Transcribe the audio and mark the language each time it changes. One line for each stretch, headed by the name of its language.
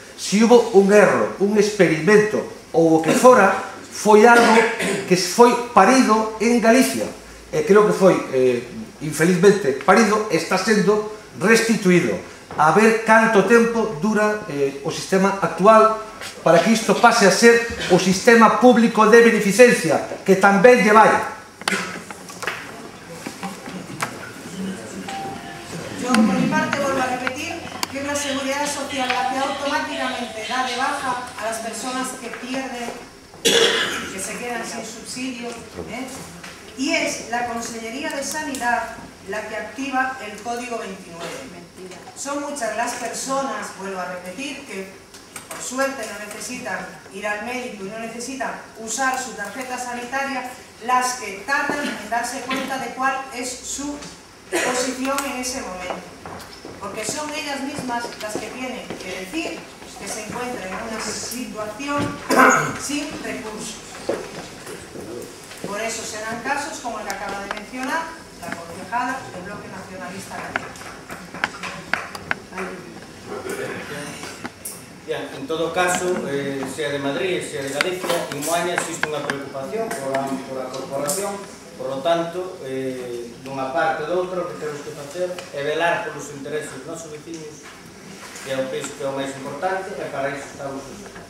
Galician: Se hubo un erro, un experimento ou o que fora, foi algo que foi parido en Galicia e creo que foi infelizmente parido, está sendo restituído. A ver canto tempo dura o sistema actual para que isto pase a ser o sistema público de beneficencia, que tamén lle vai.
Spanish: Yo, por mi parte, vuelvo a repetir que es la Seguridad Social la que automáticamente da de baja a las personas que pierden, que se quedan sin subsidio, y es la Consellería de Sanidad la que activa el Código 29. Son muchas las personas, vuelvo a repetir, que por suerte no necesitan ir al médico y no necesitan usar su tarjeta sanitaria, las que tardan en darse cuenta de cuál es su posición en ese momento. Porque son ellas mismas las que tienen que decir que se encuentran en una situación sin recursos. Por eso se dan casos como el que acaba de mencionar la concejala del Bloque Nacionalista Gallego. En todo caso, sea de Madrid, sea de Galicia, en Moaña existe
Galician: unha preocupación por a corporación.
Spanish: Por lo tanto,
Galician: dunha parte ou doutra, o que temos que facer é velar polos intereses dos nosos vecinos, que é o peso que é o máis importante, e para iso estamos os...